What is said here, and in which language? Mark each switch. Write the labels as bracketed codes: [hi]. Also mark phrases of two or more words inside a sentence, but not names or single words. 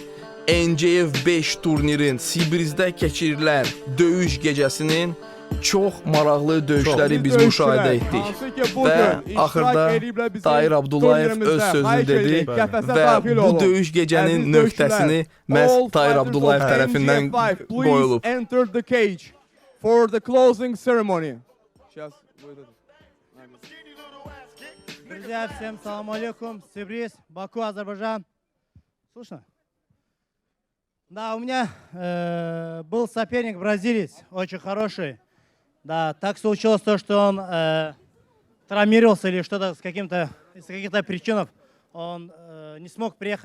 [az] NCF 5 turnirin Sibrizdə keçirilən döyüş gecəsinin çox maraqlı döyüşləri biz müşahidə etdik. Və axırda Tahir Abdullayev öz sözünü dedi və bu döyüş gecənin nöqtəsini məhz Tahir Abdullayev tərəfindən qoyulub. [en] Enter the cage for the closing ceremony. [ru] Друзья, всем [ar] سلام عليكم, [ru] Сибриз, Баку, Азербайджан. Слышно? Да, у меня был соперник бразилец, очень хороший. Да, так случилось то, что он травмировался или что-то из каких-то причин он не смог приехать.